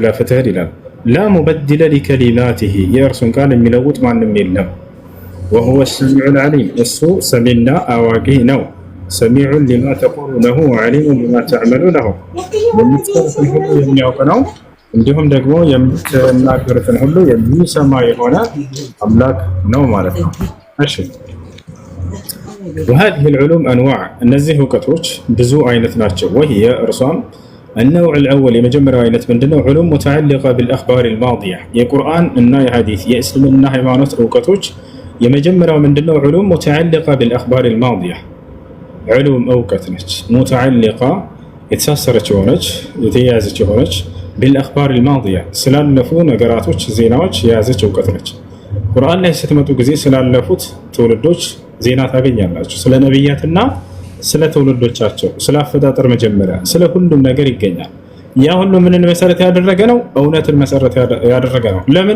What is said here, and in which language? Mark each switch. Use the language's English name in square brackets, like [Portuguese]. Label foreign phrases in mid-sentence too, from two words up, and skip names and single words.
[Amharic] ፍትህን ይላል። [Arabic] لا مبدل لكلماته [Amharic] የእርሱን ቃል የሚለውጥ ማንም የለም። [Arabic] وهو السميع العليم [Amharic] እሱ ሰሚና አዋቂ ነው። [Arabic] سميع لما تقولونه وعليم بما تعملونه [Amharic] የምትሰሩትን ሁሉ የሚያውቅ ነው። እንዲሁም ደግሞ የምትናገሩትን ሁሉ የሚሰማ የሆነ አምላክ ነው ማለት ነው። እሺ [Arabic] وهذه العلوم انواع [Amharic] እነዚህ እውቀቶች ብዙ አይነት ናቸው። وهي እርሷም [Arabic] النوع الاول [Amharic] የመጀመሪያው አይነት ምንድነው? [Arabic] علوم متعلقه بالاخبار الماضيه [Amharic] የቁርአን እና የሐዲስ የእስልምና ሃይማኖት እውቀቶች የመጀመሪያው ምንድነው? [Arabic] علوم متعلقه بالاخبار الماضيه علوم [Amharic] እውቀት ነች። متعلقه የተሳሰረች የሆነች የተያያዘች የሆነች [Arabic] بالاخبار الماضيه [Amharic] ስላለፉ ነገራቶች ዜናዎች የያዘች እውቀት ነች። ቁርአን ላይ ስትመጡ ጊዜ ስላለፉት ትውልዶች ዜና ታገኛላችሁ። ስለ ነብያትና ስለ ትውልዶቻቸው፣ ስለ አፈጣጠር መጀመሪያ፣ ስለ ሁሉም ነገር ይገኛል። ያ ሁሉ ምንን መሰረት ያደረገ ነው? እውነትን መሰረት ያደረገ ነው። ለምን?